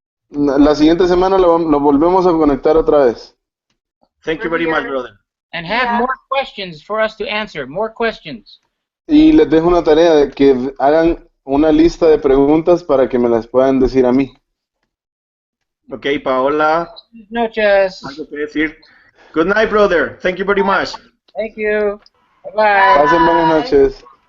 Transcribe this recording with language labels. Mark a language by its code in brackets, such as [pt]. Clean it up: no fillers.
[es] La siguiente semana lo volvemos a conectar otra vez. [en] Thank you very much, brother. And have more questions for us to answer. More questions. [es] Y les dejo una tarea de que hagan una lista de preguntas para que me las puedan decir a mí. Ok, Paola. Buenas noches. Algo que decir. [en] Good night, brother. Thank you very much. Thank you. Bye-bye. [es] Pasen buenas noches.